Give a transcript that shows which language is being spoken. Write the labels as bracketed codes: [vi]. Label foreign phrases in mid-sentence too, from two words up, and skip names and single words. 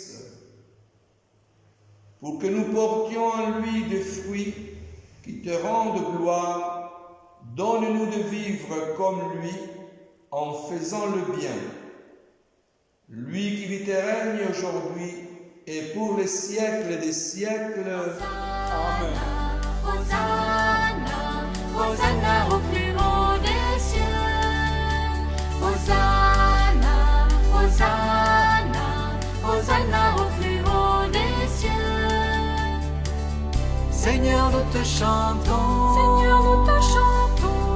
[fr] Pour que nous portions en lui des fruits qui te rendent gloire, donne-nous de vivre comme lui en faisant le bien. Lui qui vit et règne aujourd'hui et pour les siècles des siècles. Amen. Hosanna, Hosanna au plus haut des cieux. Hosanna, Hosanna, Hosanna au plus haut des cieux. Seigneur, nous te chantons, Seigneur, nous te chantons,